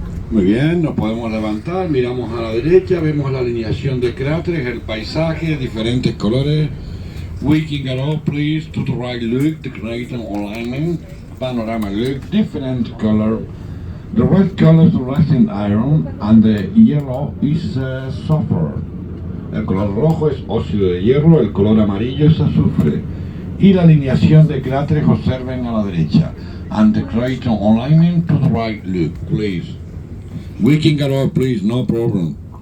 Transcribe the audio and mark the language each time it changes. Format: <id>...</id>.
<es>Muy bien, nos podemos levantar, miramos a la derecha, vemos la alineación de cráteres, el paisaje, diferentes colores.</es> <en>We can get up, please, to the right look, the crater alignment, panorama look, different color. The red color is the rusting iron and the yellow is sulfur.</en> <es>El color rojo es óxido de hierro, el color amarillo es azufre. Y la alineación de cráteres observen a la derecha.</es> <en>And the crater alignment to the right look, please. We can get up, please, no problem.</en>